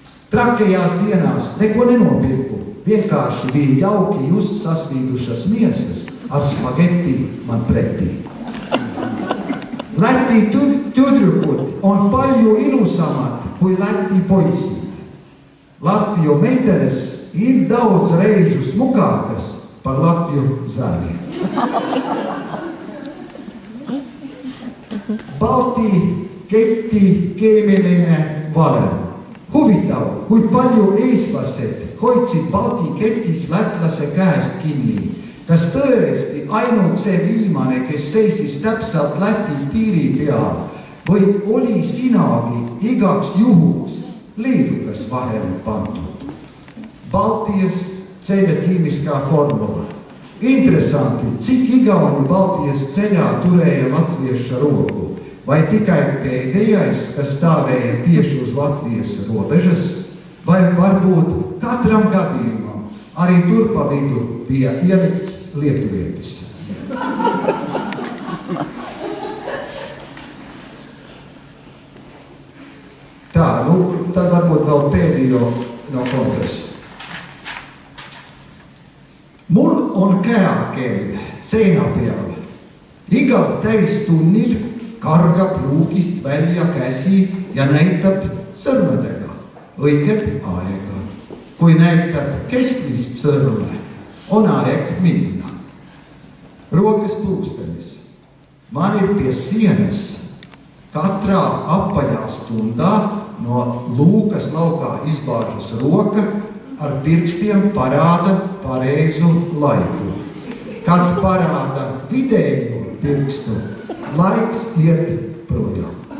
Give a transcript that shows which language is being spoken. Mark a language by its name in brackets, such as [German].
[Latvian] Trakajās dienās neko nenopirku. Vienkārši bija jauki just sasvīdušas miesas ar spageti man pretī. [Estonian] Läti tüdrukut on palju ilusamad kui Läti poisid. [Latvian] Latviju meitenes ir daudz reižu smukākas par Latviju zēniem. [Estonian] Balti keti keemiline valem. Huvitav, kui palju eestlased hoidsid Balti ketis lätlase käest kinni. Kas tõesti ainult see viimane, kes seisis täpselt Läti piiri peal, või oli sinagi igaks juhuks leedukas vahele pandud? [Latvian] Baltijas ceļatiimiskā formula. Interesanti, cik igauni Baltijas ceļā turēja latvieša roku. Vai tikai pēdējais, kas stāvēja tieši uz Latvijas robežas, vai varbūt katram gadījumam arī tur pa vidu bija ielikts lietuvietis. Tā, tad varbūt vēl pēdējo no kongresa. [Estonian] Mul on käekell seina peal. Igal täistunnil kargab luugist välja käsi ja näitab sõrmedega õiget aega. Kui näitab keskmist sõrme, on aeg minna. [Latvian] Rokas pulkstenis. Man ir pie sienas. Katrā apaļā stundā no lūkas laukā izbāžas roka ar pirkstiem parāda pareizu laiku. Kad parāda vidējo pirkstu, laiks iet projām.